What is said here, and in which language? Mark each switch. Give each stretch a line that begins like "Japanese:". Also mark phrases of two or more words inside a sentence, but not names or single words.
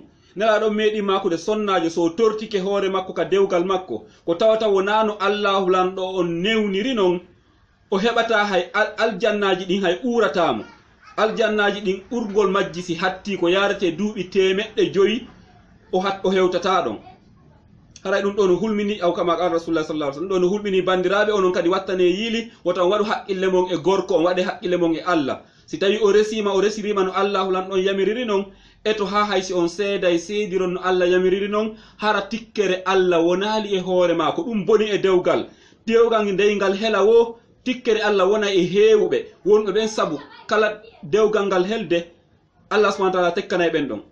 Fula: Nela ɗon meɗi makude sonnajo so tortike hoore makko ka dewgal makko, ko tawata wonano Allah hulan ɗo on newniri non, o heɓata hay aljannaji ɗin hay uratamo. Aljannaji ɗin urgol majji si hatti ko yarete duuɓi 500 o hewtata ɗon. Haray ɗum ɗo no hulmini aw
Arabic: كما قال رسول الله صلى الله عليه وسلم,
Fula: ɗo no hulmini bandiraɓe onon kadi wattane yiili wota on waɗu haqqille mon e gorko, on waɗe haqqille mon e Allah. Si tawi o resirima no Allah hulan ɗon yamiriri non, eto ha haysi on seeday seediron no Allah yamiriri non, hara tikkere Allah wonali e hoore ma ko ɗum boni e dewgal ndeyngal hela wo, tikkere Allah wona e heewɓe wonɓe ɓen sabu kala dewgal ngal helde
Arabic: الله سبحانه وتعالى
Fula: tekkanay ɓen ɗon.